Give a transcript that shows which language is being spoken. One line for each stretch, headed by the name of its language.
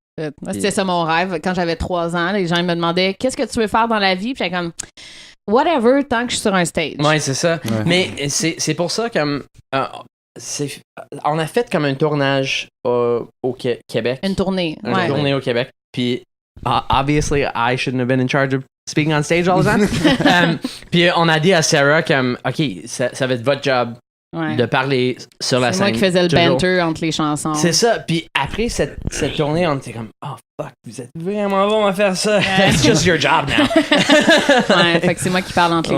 French: Moi, c'était ça mon rêve. Quand j'avais 3 ans, les gens me demandaient qu'est-ce que tu veux faire dans la vie? Puis j'étais comme whatever, tant que je suis sur un stage. Ouais, c'est ça. Ouais. Mais c'est pour ça comme. On a fait comme un tournage au Québec. Une tournée. Une Ouais. tournée au Québec.
English: Puis, obviously, I shouldn't have been in charge of speaking on stage all the time.
French: Puis, on a dit à Sarah comme, OK, ça va être votre job Ouais. de parler sur la C'est scène. moi qui faisais le toujours. banter entre les chansons. C'est ça. Puis après cette tournée, on était comme, oh fuck, vous êtes vraiment bon à faire ça. Ouais.
English: It's just your job now.
French: Ouais, fait que c'est moi qui parle entre les